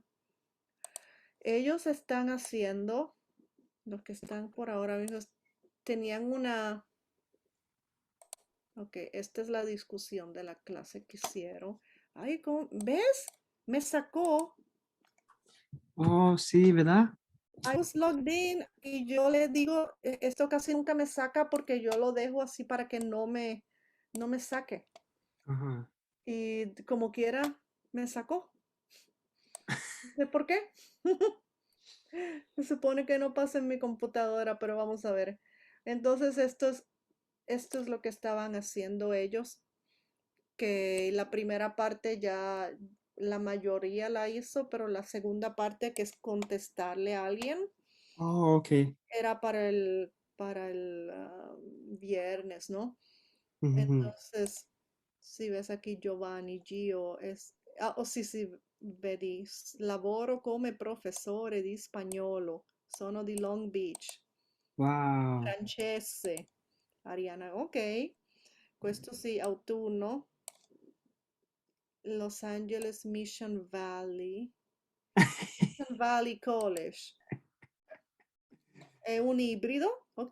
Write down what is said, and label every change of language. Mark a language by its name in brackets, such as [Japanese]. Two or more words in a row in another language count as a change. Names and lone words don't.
[Spanish] Ellos están haciendo, los que están por ahora mismo, tenían una, ok, esta es la discusión de la clase que hicieron. Ay, ¿ves? Me sacó. Oh, sí, ¿verdad? [English] I was logged in [Spanish] y yo le digo, esto casi nunca me saca porque yo lo dejo así para que no me saque. Ajá. Y como quiera, me sacó. sé por qué. Se supone que no pasa en mi computadora, pero vamos a ver. Entonces, esto es lo que estaban haciendo ellos, que la primera parte ya la mayoría la hizo, pero la segunda parte, que es contestarle a alguien, [English] Oh, okay. [Spanish] era para el viernes, ¿no? Mhm. Entonces, si ves aquí [Italian] Giovanni, Gio, oh sì, sì, vedi, lavoro come professore di spagnolo, sono di Long Beach, Wow. francese, Ariana, ok, questo sì, autunno, Los Angeles Mission Valley College, è un ibrido, ok,